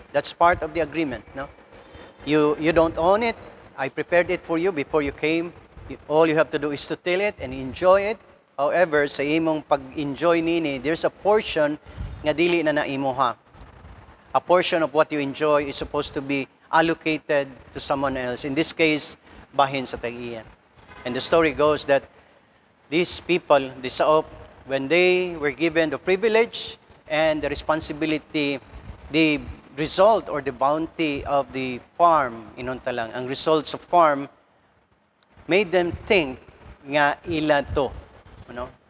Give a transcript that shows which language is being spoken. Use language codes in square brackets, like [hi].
[en] That's part of the agreement, no? You don't own it. I prepared it for you before you came. All you have to do is to till it and enjoy it. [ceb] However, sa imong pag-enjoy nini, [en] there's a portion [ceb] nga dili na naimuha. [en] A portion of what you enjoy is supposed to be allocated to someone else. In this case, [ceb] bahin sa tag-iya. [en] And the story goes that these people, the saop, when they were given the privilege and the responsibility, the result or the bounty of the farm, [ceb] inunta lang, ang [en] results of farm made them think [ceb] nga ila to. [en] You know?